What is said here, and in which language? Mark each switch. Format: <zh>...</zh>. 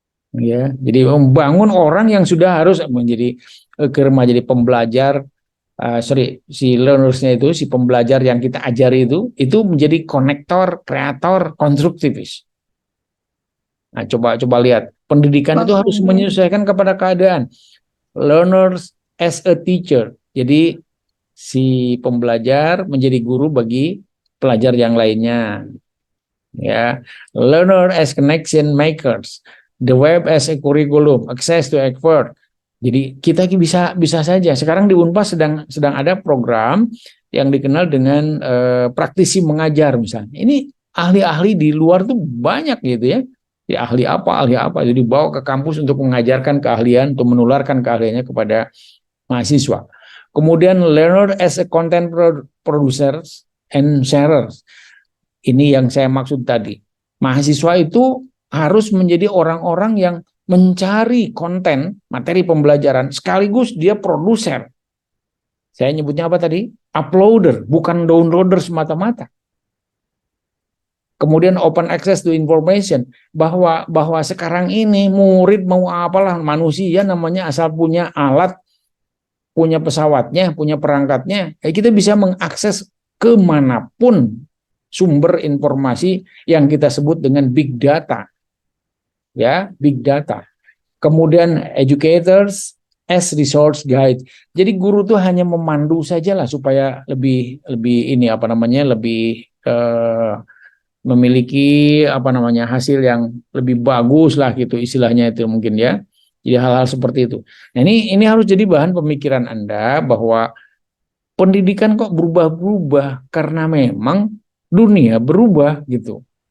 <id>Ya, jadi membangun orang yang sudah harus menjadi jadi pembelajar si learnersnya itu, si pembelajar yang kita ajari itu menjadi konektor, kreator, konstruktivis. Nah, coba lihat. Pendidikan itu harus menyesuaikan kepada keadaan.</id> <en>Learners as a teacher.</en> <id>Jadi si pembelajar menjadi guru bagi pelajar yang lainnya.</id> <en>Ya, learner as connection makers, the web as a curriculum, access to expert.</en> <id>Jadi kita bisa saja. Sekarang di Unpas sedang ada program yang dikenal dengan praktisi mengajar misalnya. Ini ahli-ahli di luar tuh banyak gitu ya. Ahli apa. Jadi dibawa ke kampus untuk mengajarkan keahlian, untuk menularkan keahliannya kepada mahasiswa.</id> <en>Kemudian learner as a content producers and sharers.</en> <id>Ini yang saya maksud tadi. Mahasiswa itu harus menjadi orang-orang yang mencari konten, materi pembelajaran, sekaligus dia produser. Saya nyebutnya apa tadi? Uploader, bukan downloader semata-mata. Kemudian</id> <en>open access to information,</en> <id>bahwa sekarang ini murid mau apalah, manusia namanya asal punya alat, punya pesawatnya, punya perangkatnya, kita bisa mengakses kemanapun sumber informasi yang kita sebut dengan big data. Ya, big data.</id> <en>Kemudian educators as resource guide.</en> <id>Jadi guru tuh hanya memandu saja lah supaya lebih ini apa namanya, lebih memiliki apa namanya hasil yang lebih bagus lah gitu istilahnya itu mungkin ya. Jadi hal-hal seperti itu. Nah, ini harus jadi bahan pemikiran Anda bahwa pendidikan kok berubah-berubah karena memang dunia berubah gitu.</id>